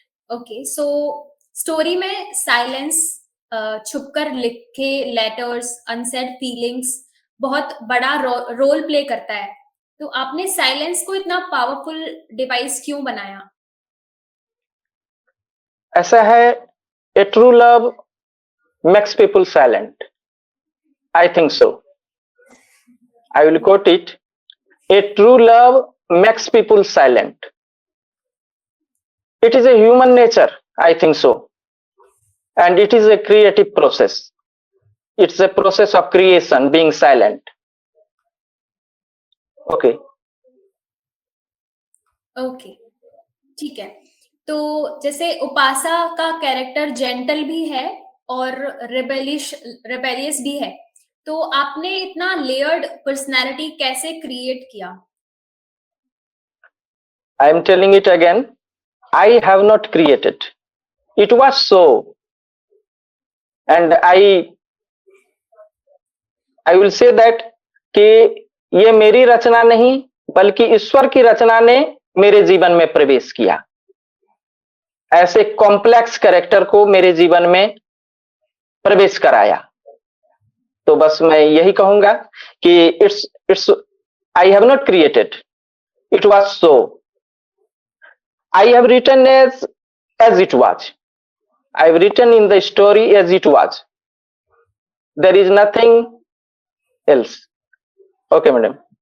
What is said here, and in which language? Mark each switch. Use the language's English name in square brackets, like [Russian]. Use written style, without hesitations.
[Hindi] Okay, so story में silence, छुपकर लिखे लेटर्स, अनसेड फीलिंग्स बहुत बड़ा रोल प्ले करता है। तो आपने साइलेंस को इतना पावरफुल डिवाइस क्यों बनाया? ऐसा है, [English] A true love makes people silent, I think so. I will quote it, a true love makes people silent, it is a human nature, I think so, and it is a creative process. It's a process of creation, being silent. Okay. [Hindi] Okay, ठीक है। तो जैसे उपासा का character gentle भी है और rebellious भी है, तो आपने इतना लेयर्ड पर्सनालिटी कैसे क्रिएट किया? [English] I am telling it again, I have not created, it was so, and I will say that [Hindi] कि ये मेरी रचना नहीं, बल्कि ईश्वर की रचना ने मेरे जीवन में प्रवेश किया। ऐसे कॉम्प्लेक्स कैरेक्टर को मेरे जीवन में प्रवेश कराया। तो बस मैं यही कहूंगा कि [English] It's I have not created, it was so. I have written as it was. I have written in the story as it was. There is nothing else. Okay, madam.